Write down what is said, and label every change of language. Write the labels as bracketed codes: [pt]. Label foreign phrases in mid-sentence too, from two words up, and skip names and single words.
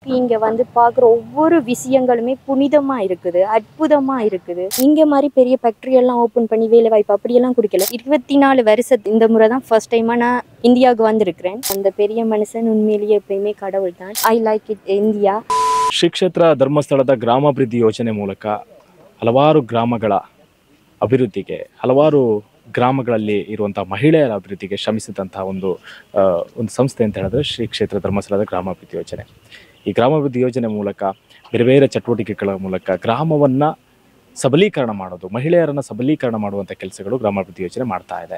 [ta] அளவுக்கு இங்கே வந்து பார்க்குற ஒவ்வொரு விஷயங்களுமே புனிதமாக இருக்குது, அற்புதமாக இருக்குது. இங்கே மாதிரி பெரிய ஃபேக்ட்ரியெல்லாம் ஓப்பன் பண்ணி வேலை வாய்ப்பு அப்படியெல்லாம் கொடுக்கல. 24 வருஷத்து இந்த முறை தான் [en] first time [ta] நான் இந்தியாவுக்கு வந்திருக்கிறேன். அந்த பெரிய மனுஷன் உண்மையிலேயே எப்பயுமே கடவுள் தான். [en] I like it India. [kn] ಶ್ರೀ ಕ್ಷೇತ್ರ ಧರ್ಮಸ್ಥಳದ ಗ್ರಾಮಾಭಿವೃದ್ಧಿ ಯೋಜನೆ ಮೂಲಕ ಹಲವಾರು ಗ್ರಾಮಗಳ ಅಭಿವೃದ್ಧಿಗೆ, ಹಲವಾರು ಗ್ರಾಮಗಳಲ್ಲಿ ಇರುವಂಥ ಮಹಿಳೆಯರ ಅಭಿವೃದ್ಧಿಗೆ ಶ್ರಮಿಸಿದಂತಹ ಒಂದು ಸಂಸ್ಥೆ ಅಂತ ಹೇಳಿದ್ರೆ ಶ್ರೀ ಕ್ಷೇತ್ರ ಧರ್ಮಸ್ಥಳದ ಗ್ರಾಮಾಭಿವೃದ್ಧಿ ಯೋಜನೆ. ಈ ಗ್ರಾಮಾಭಿವೃದ್ಧಿ ಯೋಜನೆ ಮೂಲಕ ಬೇರೆ ಬೇರೆ ಚಟುವಟಿಕೆಗಳ ಮೂಲಕ ಗ್ರಾಮವನ್ನು ಸಬಲೀಕರಣ ಮಾಡೋದು, ಮಹಿಳೆಯರನ್ನು ಸಬಲೀಕರಣ ಮಾಡುವಂಥ ಕೆಲಸಗಳು ಗ್ರಾಮಾಭಿವೃದ್ಧಿ ಯೋಜನೆ ಮಾಡ್ತಾ ಇದೆ.